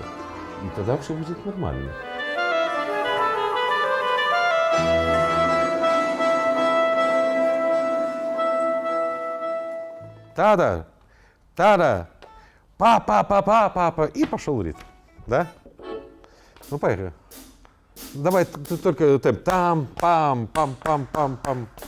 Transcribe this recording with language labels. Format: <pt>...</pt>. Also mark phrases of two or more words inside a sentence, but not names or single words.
<ru>И тогда все будет нормально. Та-да, та-да, па-па-па-па-па-па. И пошел ритм, да? Ну, поехали. Давай только темп. Там-пам-пам-пам-пам-пам.</ru>